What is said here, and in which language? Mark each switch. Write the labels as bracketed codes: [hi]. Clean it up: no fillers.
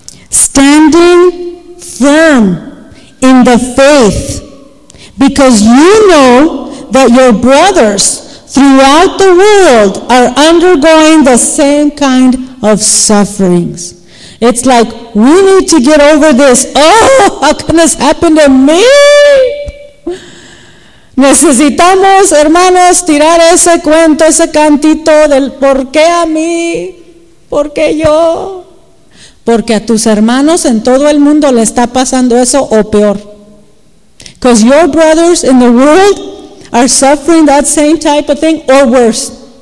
[en] Standing firm in the faith, because you know that your brothers throughout the world are undergoing the same kind of sufferings. It's like, we need to get over this. Oh, how can this happen to me? [es] Necesitamos, hermanos, tirar ese cuento, ese cantito del por qué a mí, por qué yo. Porque a tus hermanos en todo el mundo le está pasando eso o peor. [en] Because your brothers in the world are suffering that same type of thing or worse.